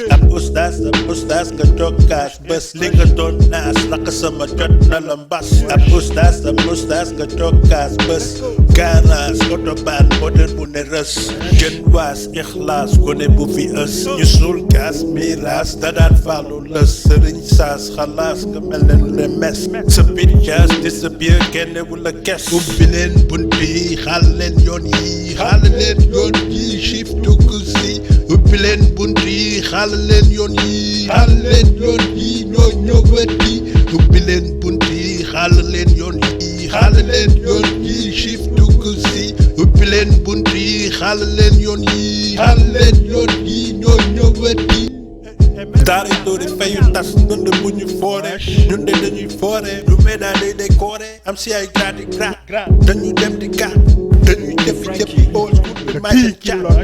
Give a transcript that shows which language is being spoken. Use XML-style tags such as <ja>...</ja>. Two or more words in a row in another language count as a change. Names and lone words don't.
<wo>Ab oustaz, ab oustaz nga toog kaas bés. Li nga doon naas, lakk sama jot na la mbas. Ab oustaz, ab oustaz nga toog kaas bés. Garage, autobahn, moteur bu ne rës. Jën waas, ixlaas, gone bu fi ës. Ñu suul kaas, miraas, da daan faalu La sëriñ saas xalaas nga mel ne lu ne mes.</wo> <en>Sa bitch ass disappear,</en> <wo>kenn wu la kes. Ubbi leen bunt yi, xaal leen yoon yi, xaal leen yoon yi,</wo> <en>shift to si.</en> <wo>Ubbi leen bunt yi, xaal leen yoon yi, xaal leen yoon yi, ñoo ñëwati. Ubbi leen bunt yi, xaal leen yoon yi, xaal leen yoon yi,</wo> <en>shift to si.</en> <wo>Ubbi leen bunt yi, xaal leen yoon yi, xaal leen yoon yi, ñoo ñëwati. Daara yi doori fayu tas, ndënd bu ñu foore. Ñun de dañuy foore, lu may daal di décorer. Am si ay grade yi grade. Dañuy dem di kat, dañuy jëfi jëfi</wo> <en>old school</en> <wo>bi, maa ngi cat.</wo>